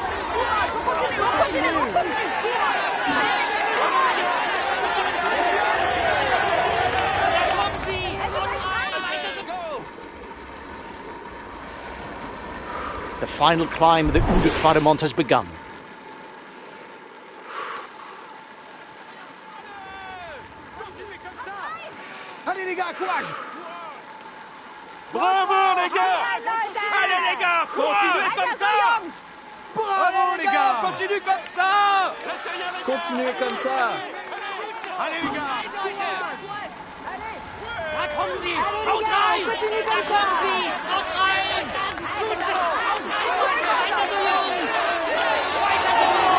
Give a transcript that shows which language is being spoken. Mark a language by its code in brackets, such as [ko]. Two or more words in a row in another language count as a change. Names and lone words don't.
[en] The final climb of the Ronde has begun. [fr] Continuez comme ça! Allez les gars, courage! Bravo les gars! Allez les gars, continuez comme ça! Bravo les gars! Continue comme ça! Continuez comme ça! Allez les gars! [de] Da kommen sie! Haut rein! [fr] Continue [de] Da [fr] comme [de] kommen [fr] ça. [de] sie! Haut rein! Gut so! Haut rein! Weiter so, Jungs! Weiter so!